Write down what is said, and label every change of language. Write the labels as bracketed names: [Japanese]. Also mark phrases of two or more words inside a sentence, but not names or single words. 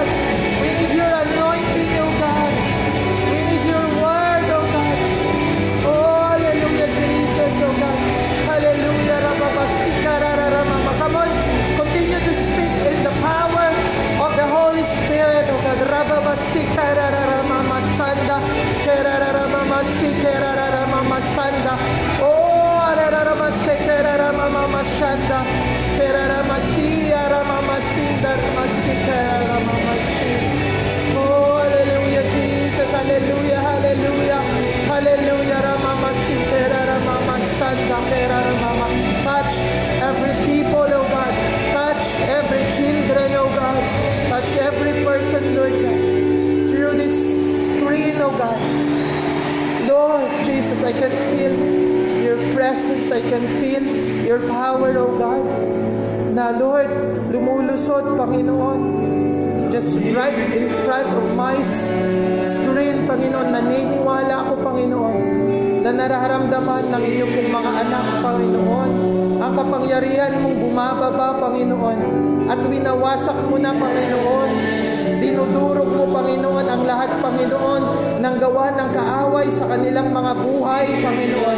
[English] We need your anointing, oh God. We need your word, oh God. Oh, hallelujah, Jesus, oh God. Hallelujah, Rababasika, Rararamama. Come on, continue to speak in the power of the Holy Spirit, oh God. Rababasika, Rararamama, Sanda, Kerararamama, Sikerararamama, Sanda. Oh, Rararamama, Rararamama, Shanda. Keraramasia, Ramamasinda, Ramasika, Ramamasin. Oh, hallelujah, Jesus. Hallelujah, hallelujah. Hallelujah, Ramamasika, Ramamasanda, Keraramama. Touch every people, oh God. Touch every children, oh God. Touch every person, Lord God. Through this screen, oh God. Lord Jesus, I can feel your presence. I can feel your power, oh God. [Filipino] Na Lord, lumulusot, Panginoon. [English] Just right in front of my screen, [Filipino] Panginoon. Naniniwala ako, Panginoon, na nararamdaman ng inyong pong mga anak, Panginoon, ang kapangyarihan mong bumababa, Panginoon, at winawasak mo na, Panginoon. Dinudurog mo, Panginoon, ang lahat, Panginoon, ng gawa ng kaaway sa kanilang mga buhay, Panginoon.